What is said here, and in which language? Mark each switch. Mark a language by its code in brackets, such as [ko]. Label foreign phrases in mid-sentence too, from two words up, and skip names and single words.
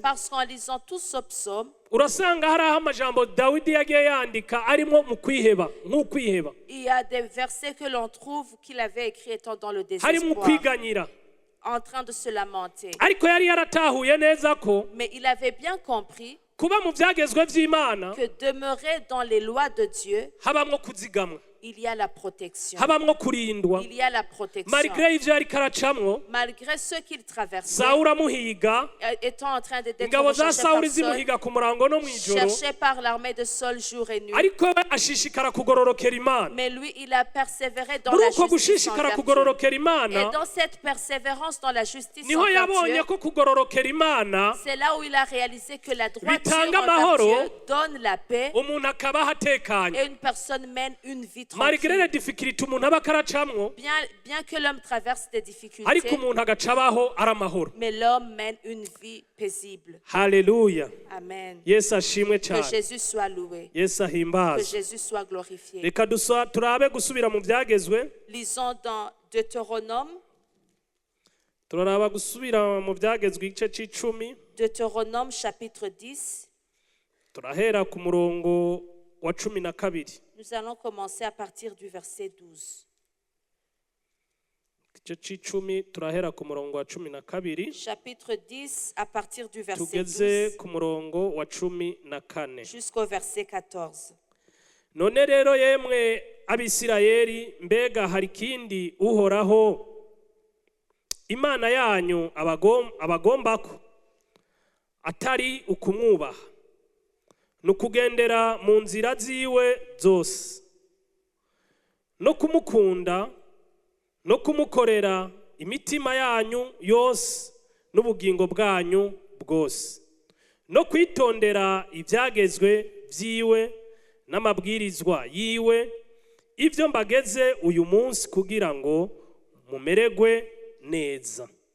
[fr] Parce qu'en lisant tout ce psaume, il y a des versets que l'on trouve qu'il avait écrit étant dans le désespoir, en train de se lamenter. Mais il avait bien compris que demeurer dans les lois de Dieu, il y a la protection. [rn] habamwo kurindwa [fr] Il y a la protection. [rn] malgré ivyo yariko aracamwo [fr] Malgré ce qu'il traversait, [rn] Sawuli amuhiga [fr] étant en train d'être [rn] ingabo za [fr] recherché [rn] Sawuli [fr] par Saul, [rn] zimuhiga ku murango no mw'ijoro [fr] cherché par l'armée de Saul jour et nuit. [rn] ariko we ashishikara kugororokera Imana [fr] Mais lui, il a persévéré dans [rn] muri [fr] la [rn] uko [fr] justice en [rn] gushishikara [fr] vertu. [rn] kugororokera [fr] Et [rn] Imana [fr] dans cette persévérance dans la justice [rn] niho [fr] en [rn] yabonye [fr] vertu, [rn] ko kugororokera Imana [fr] c'est là où il a réalisé que la droiture [rn] bitanga [fr] en [rn] amahoro, [fr] vertu donne la paix [rn] umuntu akabaho atekanye et une personne mène une vie malgré [fr] tranquille. les difficultés [rn] umuntu aba akaracamwo [fr] Bien que l'homme traverse des [rn] ariko [fr] difficultés, [rn] umuntu agacabaho ari amahoro. [fr] mais l'homme mène une vie paisible. [rn] Haleluya, Amen. Yesu ashimwe [fr] Que [rn] cyane, [fr] Jésus soit loué. [rn] Yesu [fr] Que [rn] ahimbazwe. [fr] Jésus soit glorifié. [rn] Reka turabe gusubira mu byagezwe, [fr] Lisons dans Deutéronome, [rn] turaraba gusubira mu byagezwe igice c'icumi, [fr] Deutéronome chapitre 10. [rn] turahera ku murongo wa 12. [fr] Nous allons commencer à partir du verset 12. [rn] Igice c'icumi turahera ku murongo wa 12 [fr] Chapitre 10 à partir du verset [rn] tugeze [fr] 12 [rn] ku murongo wa 14. [fr] jusqu'au verset 14. [rn] None rero yemwe Abisirayeli, mbega hari kindi Uhoraho Imana yanyu abagombako atari ukumwubaha nukugendera mu nzira ziwe zose no kumukunda no kumukorera imitima yanyu yose n'ubugingo bwanyu bwose no kwitondera ibyagezwe byiwe n'amabwirizwa yiwe ibyo mbageze uyu munsi kugira ngo mumererwe neza.